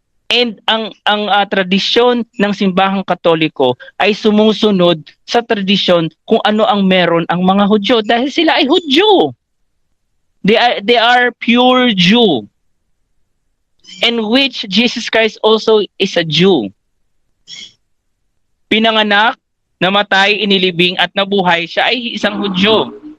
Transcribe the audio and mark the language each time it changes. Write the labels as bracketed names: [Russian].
[Filipino] And ang tradisyon ng simbahang Katoliko ay sumusunod sa tradisyon kung ano ang meron ang mga Hudyo dahil sila ay Hudyo. [English] They are pure Jew, in which Jesus Christ also is a Jew. [Filipino] Pinanganak, namatay, inilibing at nabuhay, siya ay isang Hudyo.